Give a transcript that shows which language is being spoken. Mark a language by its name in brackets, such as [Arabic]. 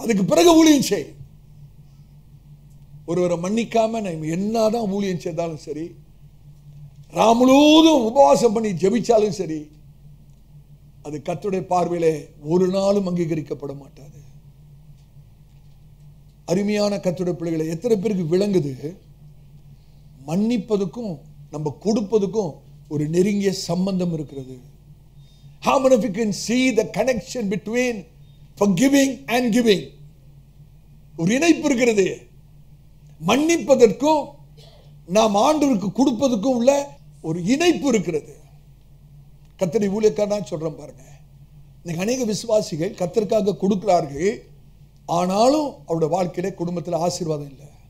[Tamil] அதுக்கு பிறகு ஊழியம் செய். ஒருவரை மன்னிக்காம நம்ம என்னதான் ஊழியம் செய்தாலும் சரி, ராமுழுவதும் உபவாசம் பண்ணி ஜெபிச்சாலும் சரி, அது கர்த்தருடைய பார்வையிலே ஒரு நாளும் அங்கீகரிக்கப்பட மாட்டாது. அருமையான கர்த்தருடைய பிள்ளைகளை, எத்தனை பேருக்கு விளங்குது மன்னிப்பதுக்கும் நம்ம கொடுப்பதுக்கும் ஒரு நெருங்கிய சம்பந்தம் இருக்கிறது? [English] How many of you can see the connection between forgiving and giving? [Tamil] ஒரு இணைப்பு இருக்கிறது. மன்னிப்பதற்கும் நாம் ஆண்டவருக்கு கொடுப்பதற்கும் உள்ள ஒரு இணைப்பு இருக்கிறது. கர்த்தருடைய ஊழியக்காரனா சொல்றேன் பாருங்க. இன்னைக்கு அநேக விசுவாசிகள் கர்த்தருக்காக கொடுக்கிறார்கள், ஆனாலும் அவருடைய வாழ்க்கையில குடும்பத்தில் ஆசீர்வாதம் இல்லை.